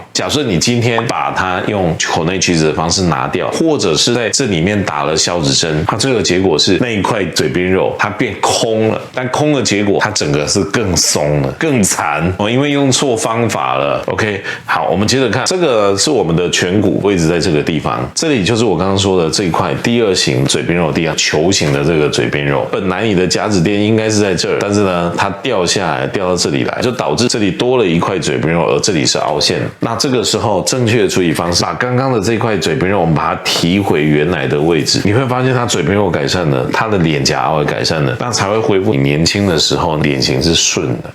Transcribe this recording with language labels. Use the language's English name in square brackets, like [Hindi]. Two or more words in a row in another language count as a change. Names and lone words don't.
[Chinese] 假設你今天把它用口內取脂的方式拿掉，或者是在這裡面打了消脂針，它最後的結果是那一塊嘴邊肉它變空了，但空的結果它整個是更鬆了，更殘哦，因為用錯方法了。OK， 好，我們接着看，這個是我們的顴骨位置在這個地方，這裡就是我剛剛說的這一塊第2型嘴邊肉，第2球形的這個嘴邊肉。本來你的甲脂墊應該是在這兒，但是呢，它掉下來，掉到這裡來，就導致這裡多了一塊嘴邊肉，而這裡是凹陷。那這個時候正確的處理方式，把剛剛的這塊嘴邊肉，我們把它提回原來的位置，你會發現它嘴邊肉改善了，它的臉頰凹也改善了，那才會恢復你年輕的時候臉型是順的。